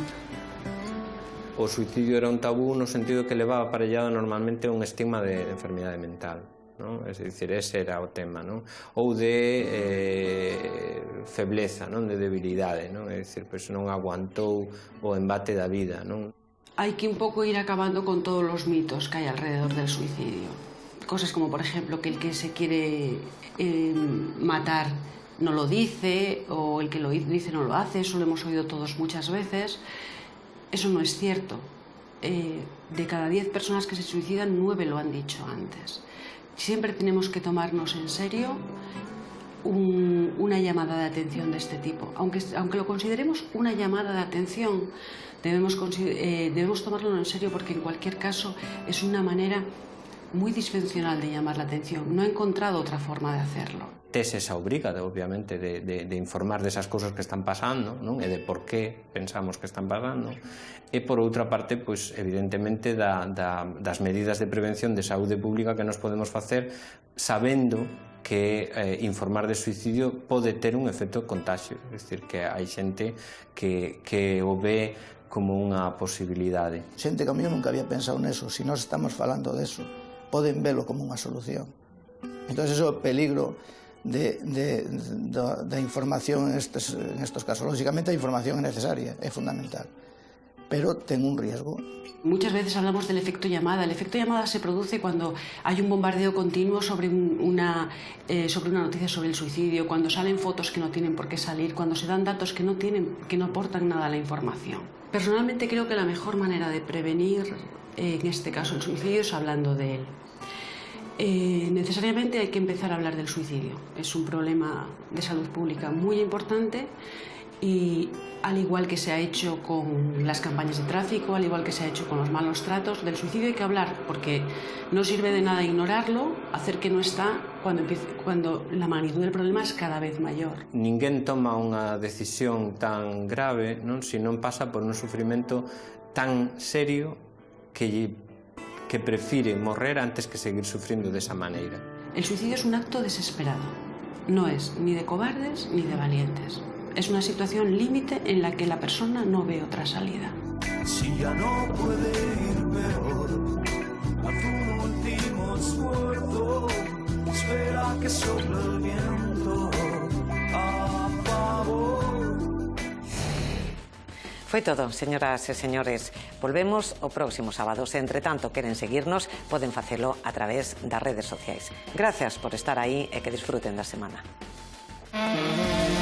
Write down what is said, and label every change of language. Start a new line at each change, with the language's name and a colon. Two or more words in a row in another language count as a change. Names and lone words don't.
Galician: O suicidio era un tabú no sentido que levaba aparellado normalmente un estigma de enfermidade mental. Non? É dicir, ese era o tema, non? Ou de febleza, non? De debilidade, non? É dicir, pois non aguantou o embate da vida, non?
Spanish: Hay que
Galician: un pouco
Spanish: ir acabando con todos los mitos que hay alrededor del suicidio. Cosas como, por ejemplo, que el que se quiere matar no lo dice, o el que lo dice no lo hace, eso lo hemos oído todos muchas veces. Eso no es cierto. De cada 10 personas que se suicidan, 9 lo han dicho antes. Siempre tenemos que tomarnos en serio una llamada de atención de este tipo. Aunque lo consideremos una llamada de atención, debemos tomarlo en serio, porque en cualquier caso es una manera muy disfuncional de llamar la atención. No he encontrado otra forma de hacerlo.
Galician: Tes esa obriga, obviamente, de informar desas cousas que están pasando, non? E de por qué pensamos que están pasando. E, por outra parte, pois, evidentemente, das medidas de prevención de saúde pública que nos podemos facer sabendo que informar de suicidio pode ter un efecto contagio. É dicir, que hai xente que o ve como unha posibilidade. Xente que a mí nunca había pensado neso, se nós estamos falando deso, poden velo como unha solución. Entón, eso é o peligro da información
Spanish: en estos casos.
Galician: Lógicamente, a información é necesaria, é fundamental, pero ten un riesgo.
Spanish: Muchas veces hablamos del efecto llamada. El efecto llamada se produce cuando hay un bombardeo continuo sobre una noticia sobre el suicidio, cuando salen fotos que no tienen por qué salir, cuando se dan datos que no aportan nada a la información. Personalmente creo que la mejor manera de prevenir, en este caso el suicidio, es hablando de él. Necesariamente hay que empezar a hablar del suicidio. Es un problema de salud pública muy importante y, al igual que se ha hecho con las campañas de tráfico, al igual que se ha hecho con los malos tratos, del suicidio hay que hablar, porque no sirve de nada ignorarlo, hacer que no está, cuando la magnitud del problema es cada vez mayor.
Galician: Ninguén toma unha decisión tan grave, non? Se non pasa por un sufrimento tan serio que prefire morrer antes que seguir sufrindo desa maneira.
Spanish: El suicidio es un acto desesperado. No es ni de cobardes ni de valientes. Es una situación límite en la que la persona no ve otra salida. Si ya no puede ir peor, haz un último esfuerzo, espera que sople el viento a favor.
Galician: Foi todo, señoras e señores. Volvemos o próximo sábado. Se, entre tanto, queren seguirnos, poden facelo a través das redes sociais. Gracias por estar aí e que disfruten da semana.